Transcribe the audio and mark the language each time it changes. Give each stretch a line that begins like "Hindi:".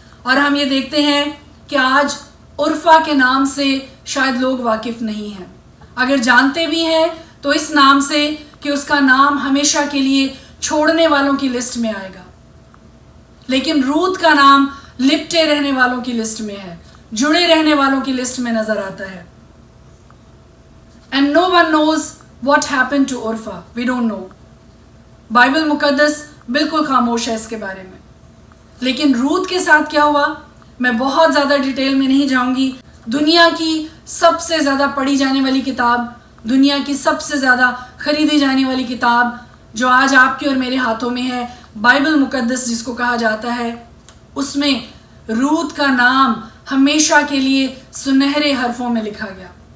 Urdu: اور ہم یہ دیکھتے ہیں کہ آج عرفہ کے نام سے شاید لوگ واقف نہیں ہیں, اگر جانتے بھی ہیں تو اس نام سے کہ اس کا نام ہمیشہ کے لیے چھوڑنے والوں کی لسٹ میں آئے گا. لیکن روت کا نام لپٹے رہنے والوں کی لسٹ میں ہے, جڑے رہنے والوں کی لسٹ میں نظر آتا ہے.
English: And no one knows what happened to Urfa. We don't know.
Urdu: Bible مقدس بالکل خاموش ہے اس کے بارے میں. لیکن روت کے ساتھ کیا ہوا میں بہت زیادہ ڈیٹیل میں نہیں جاؤں گی. دنیا کی سب سے زیادہ پڑھی جانے والی کتاب, دنیا کی سب سے زیادہ خریدی جانے والی کتاب جو آج آپ کے اور میرے ہاتھوں میں ہے, بائبل مقدس جس کو کہا جاتا ہے, اس میں روت کا نام ہمیشہ کے لیے سنہرے حرفوں میں لکھا گیا.